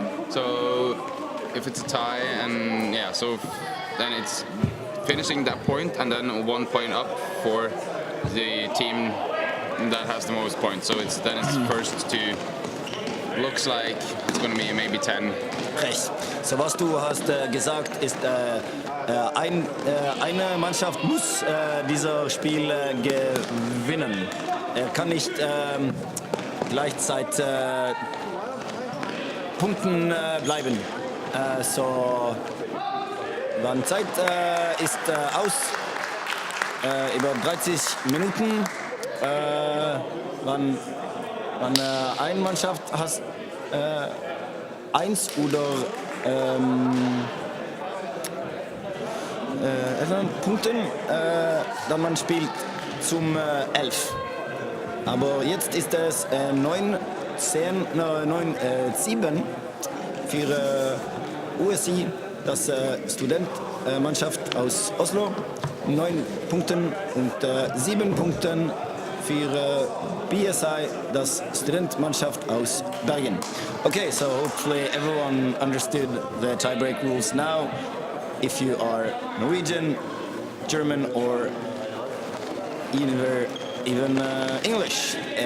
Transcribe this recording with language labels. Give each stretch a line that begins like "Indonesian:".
English: So if it's a tie, and yeah, so then it's finishing that point and then 1 point up for the team that has the most points. So it's first to... Looks like it's going to be maybe 10.
German: Recht. So was du hast gesagt, ist eine Mannschaft muss dieses Spiel gewinnen. Er kann nicht gleichzeitig Punkten bleiben. So, wann Zeit ist aus, über 30 Minuten. Wann eine Mannschaft hat 1 oder Punkten, dann man spielt zum 11. Aber jetzt ist es 9-7 für OSI, das Studentmannschaft aus Oslo. 9 Punkten und 7 Punkten für BSI, das Studentmannschaft aus Bergen.
English: Okay, so hopefully everyone understood the tiebreak rules now. If you are Norwegian, German or even English.